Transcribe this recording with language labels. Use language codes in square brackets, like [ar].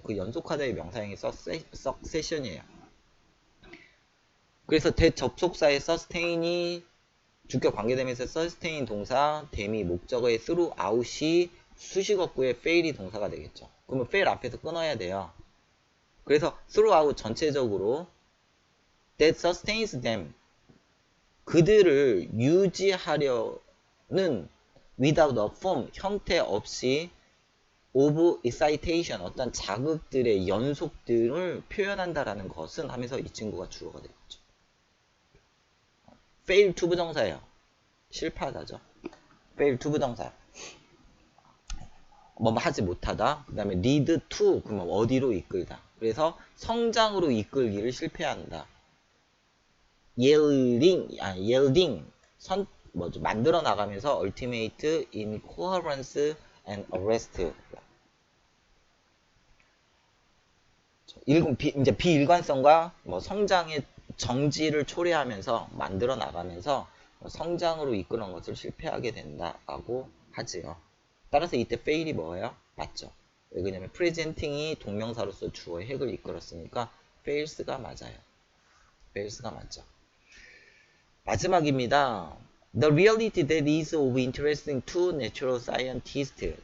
[ko] 그 연속하다의 명사형이 succession이에요. 그래서 대접속사의 sustain이 주격 관계되면서 sustain 동사, 대미 목적어의 throughout이 수식어구의 fail이 동사가 되겠죠. 그러면 fail 앞에서 끊어야 돼요. [en] 그래서 throughout [ko] 전체적으로 [en] that sustains them [ko] 그들을 유지하려는 without a form, 형태 없이 of excitation, 어떤 자극들의 연속들을 표현한다라는 것은 하면서 이 친구가 주어가 되겠죠. fail to 부정사예요. 실패하다죠. fail to 부정사. 뭐 하지 못하다. 그 다음에 lead to, 그러면 어디로 이끌다. 그래서 성장으로 이끌기를 실패한다. yielding, 뭐죠? [en] 만들어 나가면서 ultimate incoherence and arrest. [ko] 이제 비일관성과 뭐 성장의 정지를 초래하면서 만들어 나가면서 성장으로 이끄는 것을 실패하게 된다라고 하지요. 따라서 이때 fail이 뭐예요? 맞죠. 왜냐면 presenting이 동명사로서 주어의 핵을 이끌었으니까 fails가 맞아요. fails가 맞죠. 마지막입니다. [en] The reality that is of interest to natural scientists.